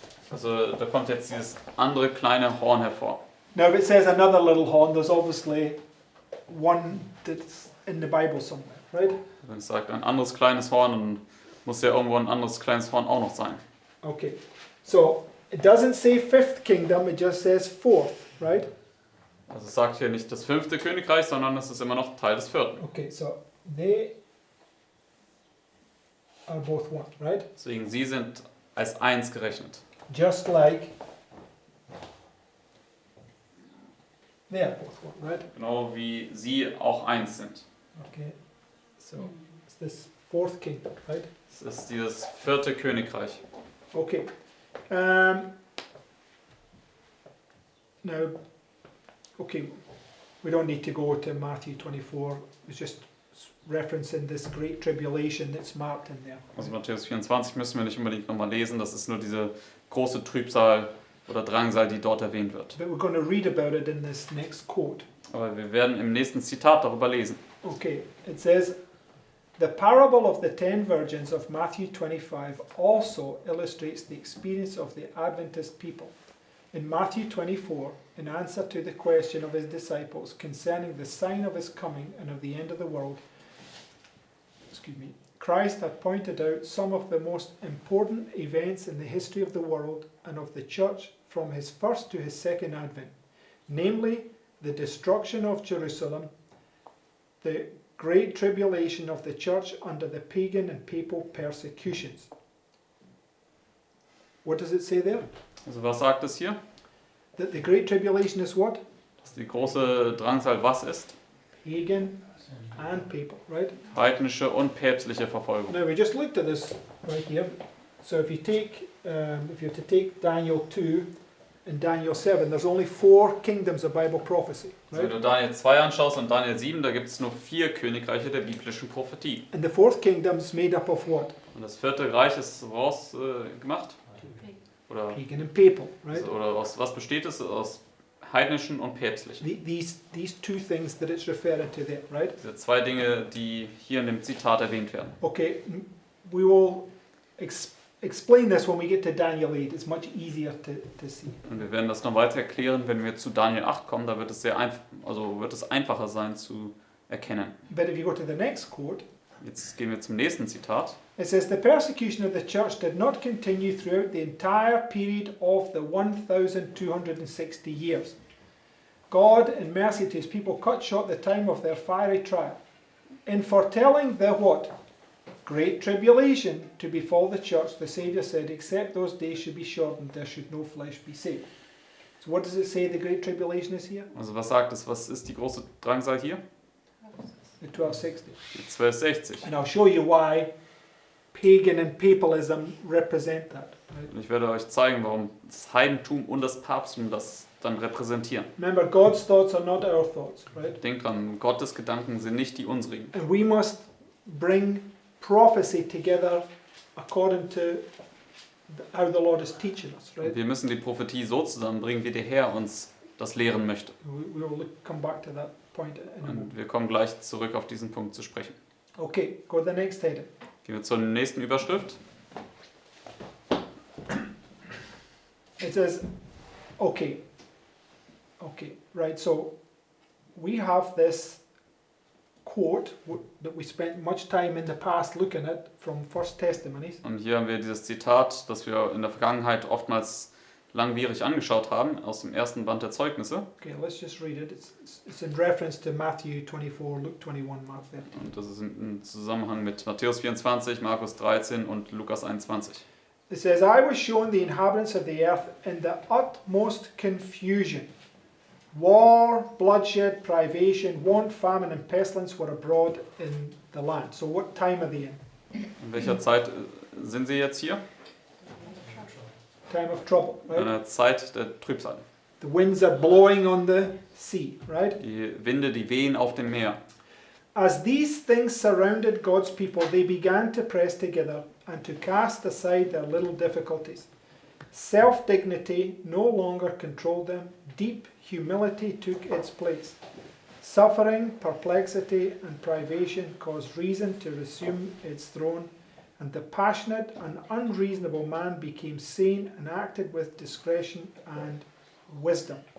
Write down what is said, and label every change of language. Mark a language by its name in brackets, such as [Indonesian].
[German] Also da kommt jetzt dieses andere kleine Horn hervor. [English] Now, if it says another little horn, there's obviously one that's in the Bible somewhere, right? [German] Wenn es sagt ein anderes kleines Horn, dann muss ja irgendwo ein anderes kleines Horn auch noch sein. [English] Okay, so it doesn't say fifth kingdom, it just says fourth, right? [German] Also es sagt hier nicht das 5. Königreich, sondern es ist immer noch Teil des 4. [English] Okay, so they are both one, right? [German] Deswegen sie sind als 1 gerechnet. [English] Just like they are both one, right? [German] Genau wie sie auch 1 sind. [English] Okay, so it's this fourth kingdom, right? [German] Es ist dieses 4. Königreich. [English] Okay. Now, okay, we don't need to go to Matthew 24. It's just referencing this great tribulation that's marked in there. [German] Also Matthäus 24 müssen wir nicht unbedingt nochmal lesen. Das ist nur diese große Trübsal oder Drangsal, die dort erwähnt wird. [English] But we're going to read about it in this next quote. [German] Aber wir werden im nächsten Zitat darüber lesen. [English] Okay, it says, the parable of the 10 virgins of Matthew 25 also illustrates the experience of the Adventist people. In Matthew 24, in answer to the question of his disciples concerning the sign of his coming and of the end of the world, Christ had pointed out some of the most important events in the history of the world and of the church from his first to his second advent, namely the destruction of Jerusalem, the great tribulation of the church under the pagan and papal persecutions. What does it say there? [German] Also was sagt es hier? [English] That the great tribulation is what? [German] Dass die große Drangsal was ist? [English] Pagan and papal, right? [German] Heidnische und päpstliche Verfolgung. [English] Now we just looked at this right here. So if you were to take Daniel 2 and Daniel 7, there's only 4 kingdoms of Bible prophecy, [German] Also wenn [English] right? [German] du Daniel 2 anschaust und Daniel 7, da gibt es nur 4 Königreiche der biblischen Prophetie. [English] And the 4th kingdom is made up of what? [German] Und das 4. Reich ist woraus gemacht? Oder, [English] Pagan and papal, right? [German] oder aus was besteht es? Aus heidnischen und päpstlichen. [English] These 2 things that it's referring to there, right? [German] Diese 2 Dinge, die hier in dem Zitat erwähnt werden. [English] Okay, we will explain this when we get to Daniel 8. It's much easier to see. [German] Und wir werden das noch weiter erklären, wenn wir zu Daniel 8 kommen. Da wird es wird es einfacher sein zu erkennen. [English] But if you go to the next quote, [German] Jetzt gehen wir zum nächsten Zitat. [English] it says, the persecution of the church did not continue throughout the entire period of the 1,260 years. God, in mercy to his people, cut short the time of their fiery trial. In foretelling the what? Great tribulation to befall the church, the Saviour said, except those days should be shortened, there should no flesh be saved. So what does it say the great tribulation is here? [German] Also was sagt es? Was ist die große Drangsal hier? [English] The 1260. [German] Die 1260. [English] And I'll show you why pagan and papalism represent that. Right? [German] Und ich werde euch zeigen, warum das Heidentum und das Papsttum das dann repräsentieren. [English] Remember, God's thoughts are not our thoughts, right? [German] Denkt dran, Gottes Gedanken sind nicht die unsrigen. [English] And we must bring prophecy together according to how the Lord is teaching us, [German] Und [English] right? [German] wir müssen die Prophetie so zusammenbringen, wie der Herr uns das lehren möchte. [English] We will come back to that point in a moment. [German] Und wir kommen gleich zurück auf diesen Punkt zu sprechen. [English] Okay, go to the next heading. [German] Gehen wir zur nächsten Überschrift. [English] It says, okay, right, so we have this quote that we spent much time in the past looking at from First Testimonies. [German] Und hier haben wir dieses Zitat, das wir in der Vergangenheit oftmals langwierig angeschaut haben, aus dem ersten Band der Zeugnisse. [English] Okay, let's just read it. It's in reference to Matthew 24, Luke 21, Mark 13. [German] Und das ist im Zusammenhang mit Matthäus 24, Markus 13 und Lukas 21. [English] It says, I was shown the inhabitants of the earth in the utmost confusion. War, bloodshed, privation, want, famine, and pestilence were abroad in the land. So what time are they in? [German] In welcher Zeit sind sie jetzt hier? [English] Time of trouble, [German] In [English] right? [German] einer Zeit der Trübsal. [English] The winds are blowing on the sea, right? [German] Die Winde, die wehen auf dem Meer. [English] As these things surrounded God's people, they began to press together and to cast aside their little difficulties. Self-dignity no longer controlled them. Deep humility took its place. Suffering, perplexity, and privation caused reason to resume its throne, and the passionate and unreasonable man became sane and acted with discretion and wisdom.